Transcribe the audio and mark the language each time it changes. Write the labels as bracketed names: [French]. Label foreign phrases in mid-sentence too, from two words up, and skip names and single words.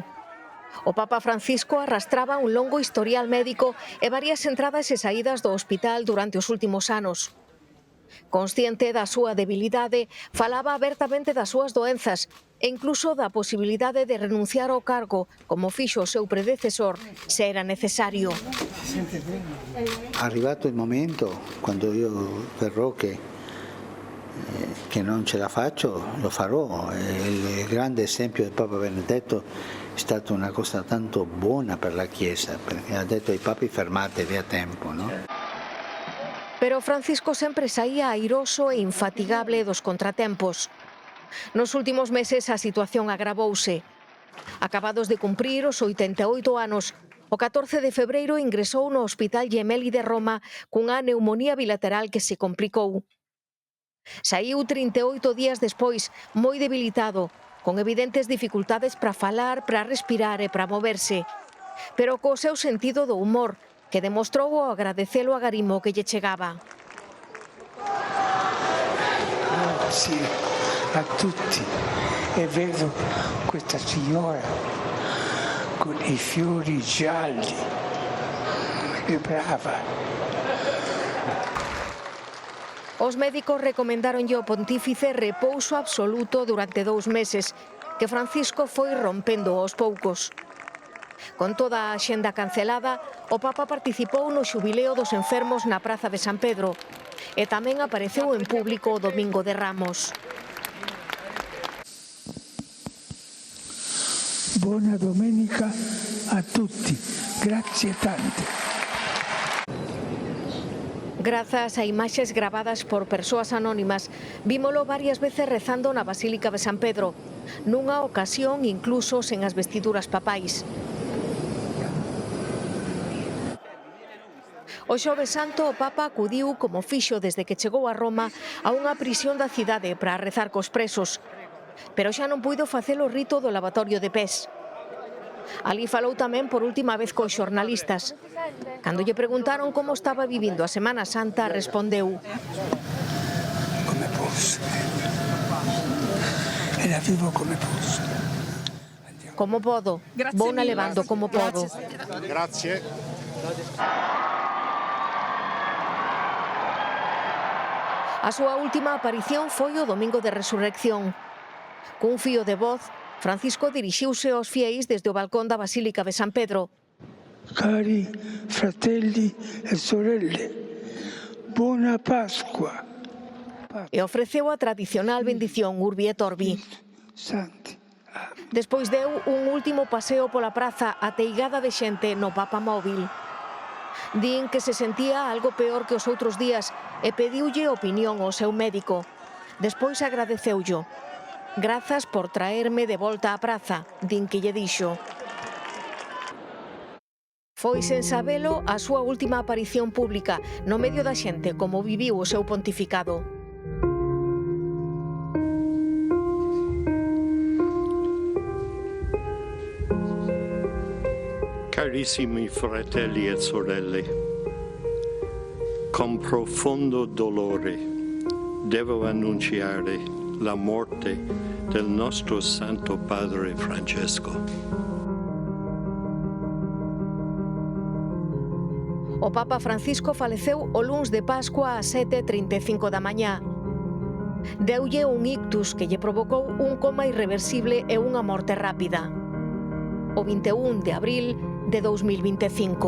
[Galician] O Papa Francisco arrastraba un longo historial médico e varias entradas e saídas do hospital durante os últimos anos. Consciente da súa debilidade, falaba abertamente das súas doenzas e incluso da posibilidade de renunciar ao cargo, como fixo o seu predecesor, se era necesario. [Italian] Arrivato il momento, quando io verrò che non ce la faccio, lo farò. Il grande esempio del Papa Benedetto è stata una cosa tanto buona per la Chiesa, perché ha detto ai papi fermatevi a tempo, no? [Galician] Pero Francisco sempre saía airoso e infatigable dos contratempos. Nos últimos meses a situación agravouse. Acabados de cumprir os 88 anos, o 14 de febreiro ingresou no Hospital Gemelli de Roma cunha neumonía bilateral que se complicou. Saíu 38 días despois, moi debilitado, con evidentes dificultades para falar, para respirar e para moverse, pero co seu sentido do humor, que demostrou ao agradecelo agarimo que lle chegaba. [Italian] Grazie a tutti e vedo questa signora con i fiori gialli, è brava. [Galician] Os médicos recomendaronlle ao pontífice repouso absoluto durante 2 meses, que Francisco foi rompendo aos poucos. Con toda a axenda cancelada, o Papa participou no xubileo dos enfermos na Praza de San Pedro e tamén apareceu en público o Domingo de Ramos. [Italian] Buona domenica a tutti, grazie tante. [Galician] Grazas a imaxes gravadas por persoas anónimas, vímolo varias veces rezando na Basílica de San Pedro, nunha ocasión incluso sen as vestiduras papais. O Xoves Santo o Papa acudiu, como fixo desde que chegou a Roma, a unha prisión da cidade para rezar cos presos, pero xa non puido facer o rito do lavatorio de pés. Ali falou tamén por última vez cos xornalistas. Cando lle preguntaron como estaba vivindo a Semana Santa, respondeu: [Italian] Come posso? E la vivo come posso. [Galician] Como podo, vou na levando como podo. [Italian] Grazie. [Galician] A súa última aparición foi o Domingo de Resurrección. Cun fío de voz, Francisco dirixiuse aos fieis desde o balcón da Basílica de San Pedro. [Italian] Cari fratelli e sorelle, buona Pasqua. [Galician] E ofreceu a tradicional bendición [Latin] Urbi et Orbi. [Italian] Santi. [Galician] Despois deu un último paseo pola praza ateigada de xente no Papa móvil. Din que se sentía algo peor que os outros días e pediulle opinión ao seu médico. Despois agradeceullo. Grazas por traerme de volta á praza, din que lle dixo. Foi sen sabelo a súa última aparición pública no medio da xente como viviu o seu pontificado. [Italian] Carissimi fratelli e sorelle, con profondo dolore devo annunciare la morte del nostro Santo Padre Francesco. [Galician] O Papa Francisco faleceu o luns de Pascua ás 7:35 da mañá. Deulle un ictus que lle provocou un coma irreversible e unha morte rápida. O 21 de abril de 2025.